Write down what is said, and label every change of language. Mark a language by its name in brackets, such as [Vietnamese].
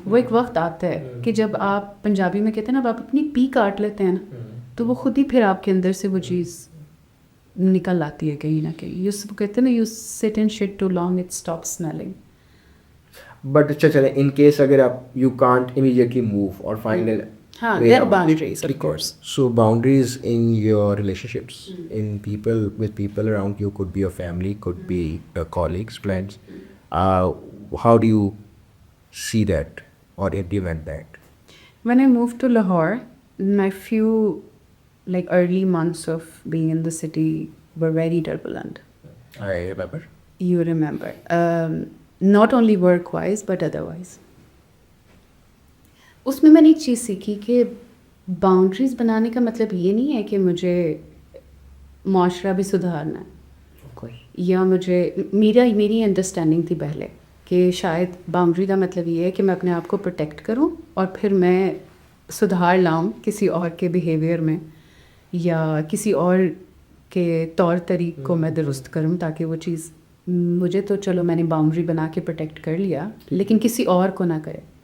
[Urdu] وہ ایک وقت آتا ہے کہ جب آپ پنجابی میں کہتے ہیں نا, آپ اپنی پی کاٹ لیتے ہیں نا, تو وہ خود ہی پھر آپ کے اندر سے وہ چیز نکل آتی ہے کہیں نہ کہیں. [English] یو [Urdu] کہتے ہیں نا, [English] You sit and shut too long it stop smiling. But [Urdu] اچھا چلے [English] in case [Urdu] اگر آپ [English] You can't immediately move اور find there are boundaries, of course. So boundaries in your relationships, in with people around you, could be your family, could be your colleagues, friends. How do you see that or implement that? When I moved to Lahore, my few early months of being in the city were very turbulent. I remember. You remember. Not only work-wise, but otherwise. [Urdu] اس میں نے ایک چیز سیکھی کہ boundaries بنانے کا مطلب یہ نہیں ہے کہ مجھے معاشرہ بھی سدھارنا ہے, یا میری انڈرسٹینڈنگ تھی پہلے کہ شاید باؤنڈری کا مطلب یہ ہے کہ میں اپنے آپ کو پروٹیکٹ کروں اور پھر میں سدھار لاؤں کسی اور کے بیہیویئر میں یا کسی اور کے طور طریق کو میں درست کروں تاکہ وہ چیز مجھے تو چلو میں نے باؤنڈری بنا کے پروٹیکٹ کر لیا لیکن کسی اور کو نہ کرے.